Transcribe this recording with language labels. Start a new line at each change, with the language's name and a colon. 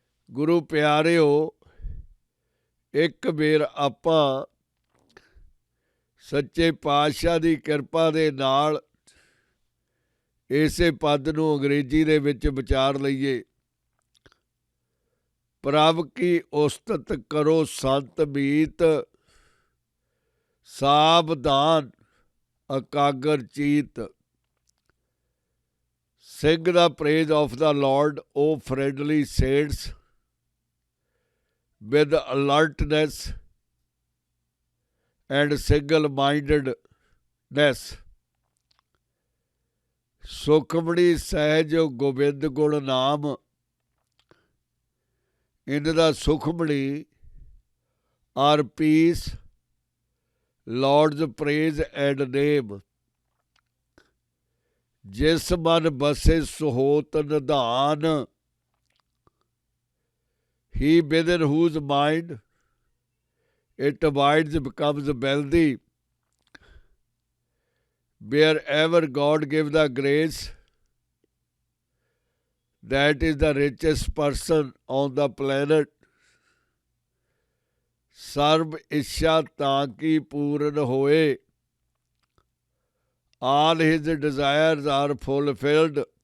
Punjabi: ਗੁਰੂ ਪਿਆਰਿਓ, ਇੱਕ ਵਾਰ ਆਪਾਂ ਸੱਚੇ ਪਾਤਸ਼ਾਹ ਦੀ ਕਿਰਪਾ ਦੇ ਨਾਲ ਇਸੇ ਪਦ ਨੂੰ ਅੰਗਰੇਜ਼ੀ ਦੇ ਵਿੱਚ ਵਿਚਾਰ ਲਈਏ। ਪ੍ਰਭ ਕੀ ਉਸਤਤ ਕਰੋ ਸੰਤ ਮੀਤ, ਸਾਵਧਾਨ ਇਕਾਗਰ ਚੀਤ।
English: Sing the praise of the Lord, O friendly saints, with alertness and single-mindedness.
Punjabi: Sukhmani Sahaj Gobind Gun Naam.
English: In the Sukhmani are peace, Lord's praise and name.
Punjabi: ਜਿਸ ਮਨ ਬਸੇ ਸੁਹੋਤ ਨਿਧਾਨ,
English: he within whose mind it abides becomes wealthy. Wherever God gives the grace, that is the richest person on the planet.
Punjabi: ਸਰਬ ਇੱਛਾ ਤਾਂ ਕੀ ਪੂਰਨ ਹੋਏ,
English: all his desires are fulfilled.